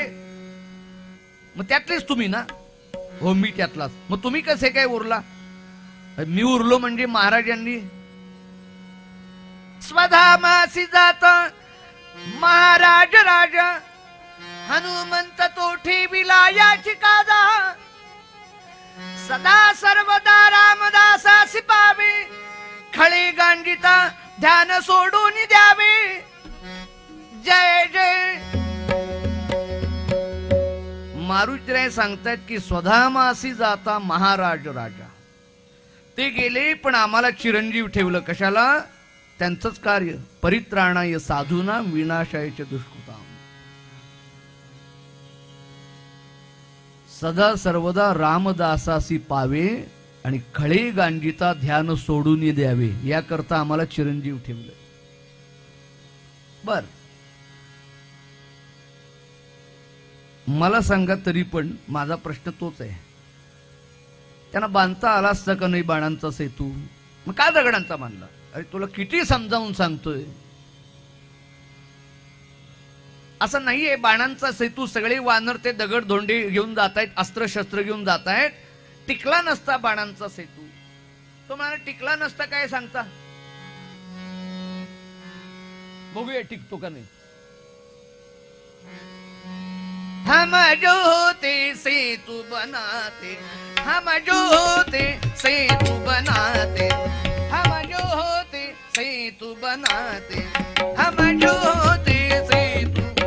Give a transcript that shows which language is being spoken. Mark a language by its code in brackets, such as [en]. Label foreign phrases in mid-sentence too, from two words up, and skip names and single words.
[mr] मग त्यातलेच तुम्ही ना? हो मी त्यातलाच. मग तुम्ही कसे काय उरला? मी उरलो म्हणजे महाराजांनी स्वधामासी जात महाराज राजा, हनुमंत तो ठेविला याची काजा, सदा सर्वदा रामदासासी पावे, खळे गांडिता ध्यान सोडून द्यावे. जय जय. मारुतीराय सांगतायत की स्वधामासी जाता महाराज राजा, ते गेले पण आम्हाला चिरंजीव ठेवलं. कशाला? त्यांचंच कार्य, [sa] परित्राणाय साधूना विनाशायच दुष्कृताम. [mr] सदा सर्वदा रामदासासी पावे आणि खळे गांजिता ध्यान सोडून द्यावे, याकरता आम्हाला चिरंजीव ठेवलं. बर, मला सांगा, तरी पण माझा प्रश्न तोच आहे, त्यांना बांधता आला असता का नाही बाणांचा सेतू? मग का दगडांचा बांधला? अरे तुला किती समजावून सांगतोय, असं नाहीये. बाणांचा सेतू सगळे वानर ते दगड धोंडे घेऊन जात आहेत, अस्त्र शस्त्र घेऊन जात आहेत. टिकला नसता बाणांचा सेतू. तो मला टिकला नसता काय सांगता? बघूया टिकतो का नाही. [hi] हम जो होते सेतु बनाते, हम जो होते सेतु बनाते, हम जो होते सेतु बनाते, हम जो होते सेतु.